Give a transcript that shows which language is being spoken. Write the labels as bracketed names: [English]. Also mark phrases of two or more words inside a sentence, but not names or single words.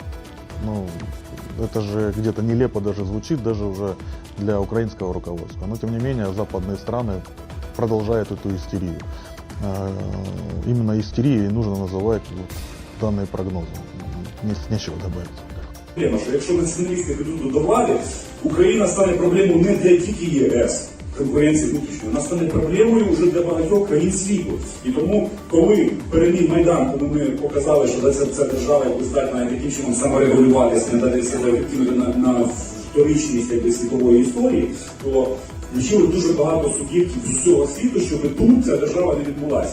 [Russian] Ну, это же где-то нелепо даже звучит, даже уже для украинского руководства. Но, тем не менее, западные страны продолжают эту истерию. Именно истерией нужно называть данные прогнозы. Нечего добавить. [Ukrainian] Що якщо націоналісти ведуть до влади, Україна стане проблемою не для тільки ЄС, конкуренції внутрішньої, вона стане проблемою вже для багатьох країн світу. І тому, коли переміг Майдан, коли ми показали, що ця держава здатна таким чином саморегулюватися, не дати себе ефективно на вторичність світової історії, то включили дуже багато суб'єктів з усього світу, щоб тут ця держава не відбулася.